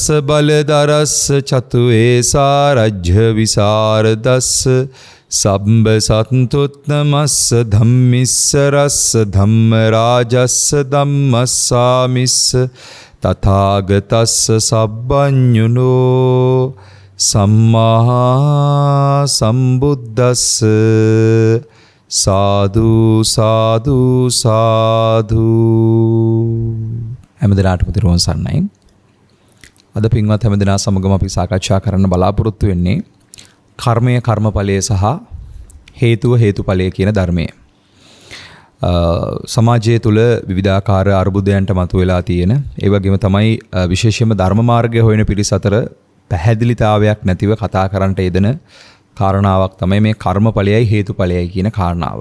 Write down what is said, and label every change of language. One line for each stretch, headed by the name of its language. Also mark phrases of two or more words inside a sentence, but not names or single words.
Pali: බලදරස්ස චතුවේ සාරජ්‍ය විසරදස්ස සම්බ සත්තුත්තමස්ස ධම්මිස්ස රස්ස ධම්ම රාජස්ස ධම්මස්සාමිස්ස තථාගතස්ස සබ්බඤුනෝ සම්මා සම්බුද්දස්ස සාදු සාදු සාදු.
Sinhala: හැමදෙනාටම තිරුවන් සරණයි. අද පින්වත් හැමදෙනා සමගම අපි සාකච්ඡා කරන්න බලාපොරොත්තු වෙන්නේ කර්මය කර්මඵලය සහ හේතුව හේතුඵලය කියන ධර්මය. සමාජය තුළ විවිධාකාර අර්බුදයන්ට මතුවලා තියෙන, ඒ වගේම තමයි විශේෂයෙන්ම ධර්ම මාර්ගය හොයන පිරිස අතර පැහැදිලිතාවයක් නැතිව කතා කරන්නට යෙදෙන කාරණාවක් තමයි මේ කර්මඵලයයි හේතුඵලයයි කියන කාරණාව.